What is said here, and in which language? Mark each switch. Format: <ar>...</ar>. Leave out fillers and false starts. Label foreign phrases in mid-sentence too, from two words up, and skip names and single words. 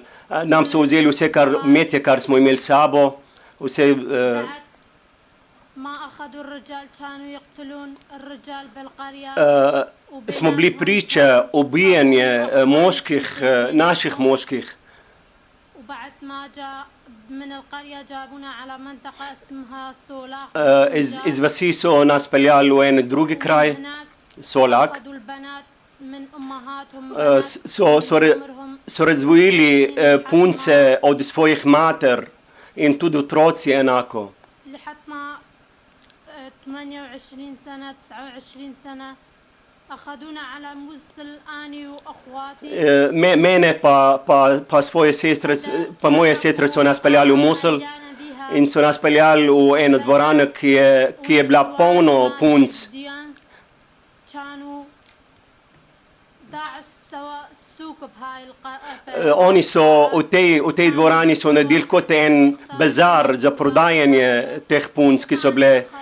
<sl>Nam so vzeli vse metje, kar smo imeli s sabo, vse. Smo bili priče ubijanje moških, naših moških.</sl> <ar>من القرية جابونا على منطقة اسمها سولاق.</ar> <sl>Iz vasi so nas peljali v en drugi kraj, Solak.</sl> <ar>أخذوا البنات من أمهاتهم.</ar> <sl>So razvojili punce od svojih mater in tudi otroci enako.</sl> <ar>لحد ما 28 سنة 29 سنة أخذونا على موصل أنا وأخواتي.</ar> <sl>Mene pa svoje sestre, pa moje sestre so nas peljali v Mosul in so nas peljali v eno dvorano, ki je bila polno punc. Oni so v tej dvorani so naredili kot en bazar za prodajanje teh punc, ki so bile.</sl>